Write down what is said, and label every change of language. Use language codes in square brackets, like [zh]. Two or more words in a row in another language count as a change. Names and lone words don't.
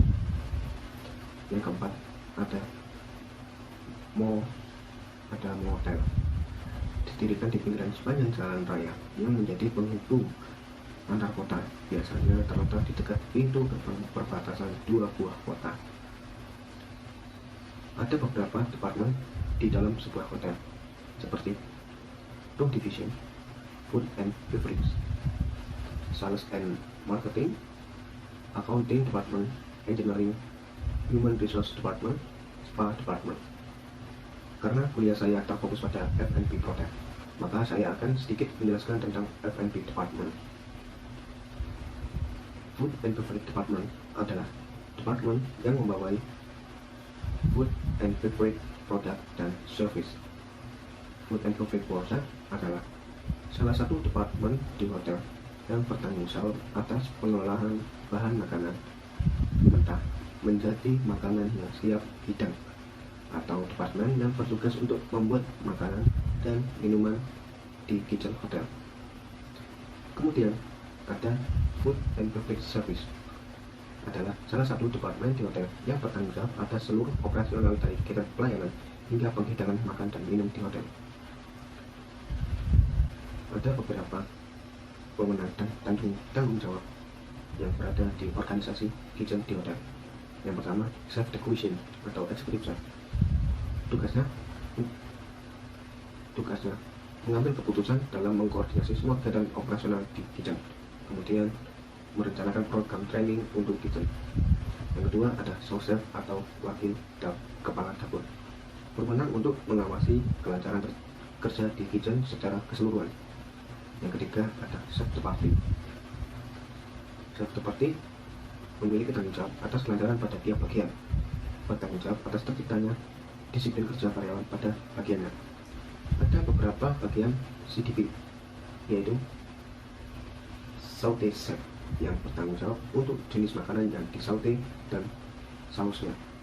[id] Yang keempat, ada motel, didirikan di pinggiran sepanjang jalan raya yang menjadi penghubung antar kota, biasanya terletak di dekat pintu gerbang perbatasan dua buah kota. Ada beberapa departemen di dalam sebuah hotel, seperti [en] room division, food and beverage, sales and marketing, accounting department, engineering, human resource department, spa department. [id] Karena kuliah saya terfokus pada [en] F&B product, [id] maka saya akan sedikit menjelaskan tentang [en] F&B department. Food and beverage department [id] adalah departemen yang membawai [en] food and beverage product dan service. Food and beverage product [id] adalah salah satu departemen di hotel yang bertanggung jawab atas pengolahan bahan makanan mentah menjadi makanan yang siap hidang, atau departemen yang bertugas untuk membuat makanan dan minuman di kitchen hotel. Kemudian ada [en] food and beverage service, [id] adalah salah satu departemen di hotel yang bertanggung jawab atas seluruh operasional dari kegiatan pelayanan hingga penghidangan makan dan minum di hotel. Ada beberapa wewenang dan tanggung jawab yang berada di organisasi kitchen di hotel. Yang pertama, [fr] chef de cuisine atau [en] executive chef. [id] Tugasnya mengambil keputusan dalam mengkoordinasi semua kegiatan operasional di kitchen. Kemudian merencanakan program training untuk kitchen. Yang kedua, ada [fr] sous chef [id] atau wakil kepala dapur, berwenang untuk mengawasi kelancaran kerja di kitchen secara keseluruhan. Yang ketiga, ada chef de partie. Chef de partie memiliki tanggung jawab atas kelancaran pada tiap bagian, bertanggung jawab atas terciptanya disiplin kerja karyawan pada bagiannya. Ada beberapa bagian CDP, yaitu [en] saute chef, [id] yang bertanggung jawab untuk jenis makanan yang disaute dan sausnya.